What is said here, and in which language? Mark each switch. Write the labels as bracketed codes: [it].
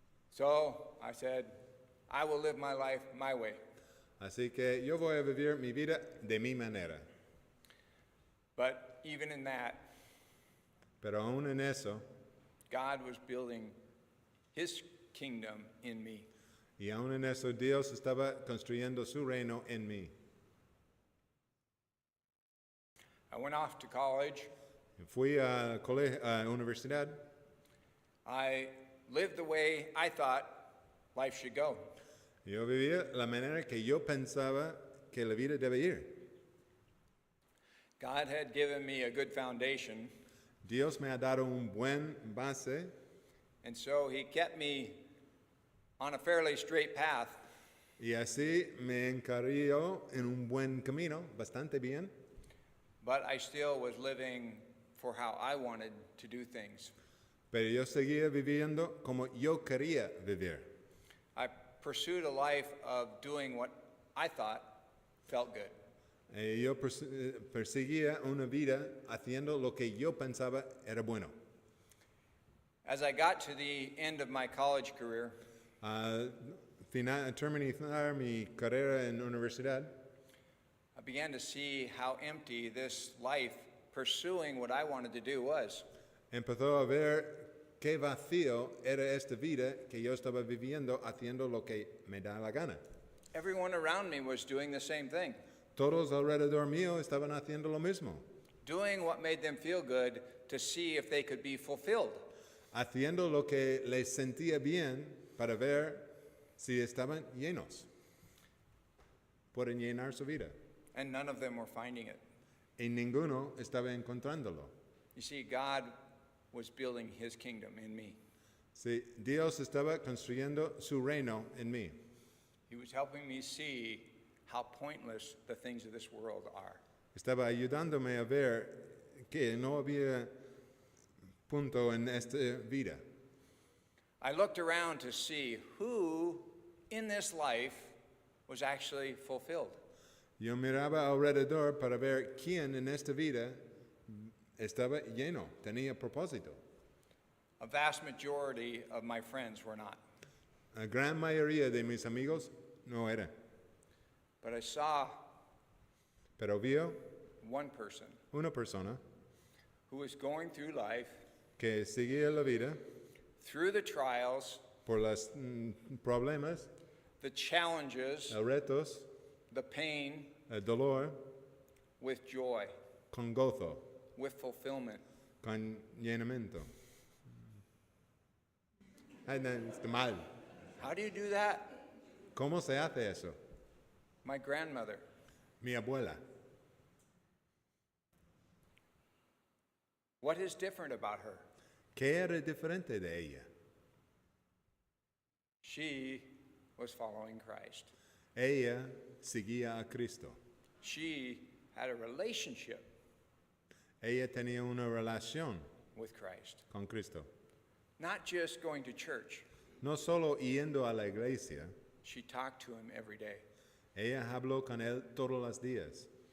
[en] So I said, I will live my life my way. [es] Así que yo voy a vivir mi vida de mi manera. [en] But even in that, [es] Pero aún en eso, [en] God was building his kingdom in me. [es] y aún en eso, Dios estaba construyendo su reino en mí. [en] I went off to college. [es] Fui a universidad. [en] I lived the way I thought life should go. [es] Yo vivía la manera que yo pensaba que la vida debe ir. [en] God had given me a good foundation, [es] Dios me ha dado un buen base, [en] and so he kept me on a fairly straight path. [es] y así me encarriló en un buen camino, bastante bien. [en] But I still was living for how I wanted to do things. [es] Pero yo seguía viviendo como yo quería vivir. [en] I pursued a life of doing what I thought felt good. [es] Yo perseguía una vida haciendo lo que yo pensaba era bueno. [en] As I got to the end of my college career, [es] Al terminar mi carrera en universidad, [en] I began to see how empty this life pursuing what I wanted to do was. [es] empezó a ver qué vacío era esta vida que yo estaba viviendo haciendo lo que me da la gana. [en] Everyone around me was doing the same thing, [es] Todos alrededor mío estaban haciendo lo mismo, [en] doing what made them feel good to see if they could be fulfilled. [es] haciendo lo que les sentía bien para ver si estaban llenos. Pueden llenar su vida. [en] And none of them were finding it. [es] Y ninguno estaba encontrándolo. [en] You see, God was building his kingdom in me. [es] Sí, Dios estaba construyendo su reino en mí. [en] He was helping me see how pointless the things of this world are. [es] Estaba ayudándome a ver que no había punto en esta vida. [en] I looked around to see who in this life was actually fulfilled. [es] Yo miraba alrededor para ver quién en esta vida estaba lleno, tenía propósito. [en] A vast majority of my friends were not. [es] La gran mayoría de mis amigos no eran. [en] But I saw [es] Pero vio [en] one person [es] una persona [en] who was going through life, [es] que seguía la vida [en] through the trials, [es] por los problemas, [en] the challenges, [es] los retos, [en] the pain, [es] el dolor, [en] with joy, [es] con gozo, [en] with fulfillment. [es] con llenamiento. Ay, no, está mal. [en] How do you do that? [es] ¿Cómo se hace eso? [en] My grandmother. [es] Mi abuela. [en] What is different about her? [es] ¿Qué era diferente de ella? [en] She was following Christ. [es] Ella seguía a Cristo. [en] She had a relationship [es] Ella tenía una relación [en] with Christ. [es] con Cristo. [en] Not just going to church. [es] No solo yendo a la iglesia, [en] She talked to him every day. [es] ella habló con él todos los días.